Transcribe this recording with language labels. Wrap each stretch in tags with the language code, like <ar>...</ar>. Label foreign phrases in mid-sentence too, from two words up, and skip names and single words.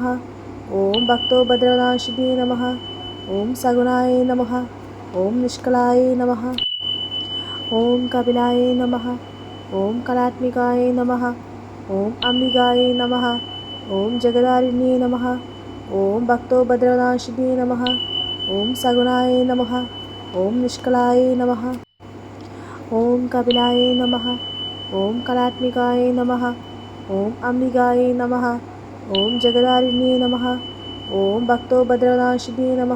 <sa>ओम भक्तोपद्रवनाशिने नमः। ओम सगुणाय नमः। ओम निष्कलाय नमः। ओम कपिलाय नमः। ओम कलात्मिकाय नमः। ओम अंबिकाय नमः। ओम जगदारिण्ये नमः। ഓം ഭക്തോപദ്രവനാശിനേ നമഃ. ഓം സഗുണായ നമഃ. ഓം നിഷ്കളായ നമഃ. ഓം കപിലായ നമഃ. ഓം കലാത്മികായ നമഃ. ഓം അംബികായ നമഃ. ഓം ജഗദാരിണ്യേ നമഃ. ഓം ഭക്തോപദ്രവനാശിനേ നമഃ.</sa>